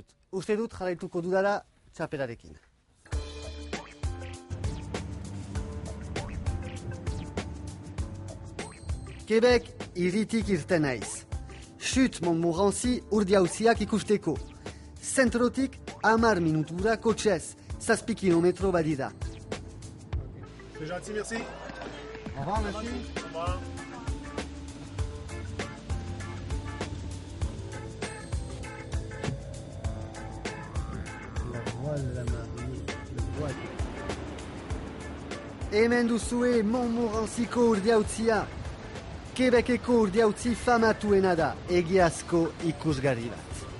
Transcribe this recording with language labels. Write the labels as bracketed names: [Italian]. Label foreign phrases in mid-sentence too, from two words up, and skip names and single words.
[Basque] Uste dut jarraituko dudala txapelarekin. Quebec irritik irten naiz. Chute Montmorency urdiauziak ikusteko. Zentrotik 10 minutura kotxez, 7 kilometro badira. [French] C'est gentil, merci. Au revoir, merci. Au revoir. [Basque] Hemen duzue Montmorencyko urdiautzia. Quebeceko urdiautzi famatuena da, egiazko ikusgarri bat.